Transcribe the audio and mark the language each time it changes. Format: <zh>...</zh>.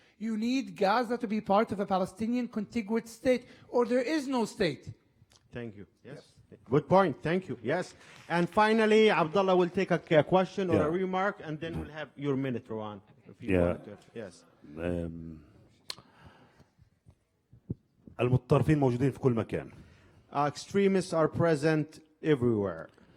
<en>You need Gaza to be part of a Palestinian contiguous state, or there is no state. Thank you. Yes. Good point. Thank you. Yes. And finally, Abdallah will take a question or a remark, and then we'll have your minute, Rawan. Yes.</en> <ar>المتطرفين موجودين في كل مكان.</ar> <en>Extremists are present everywhere.</en>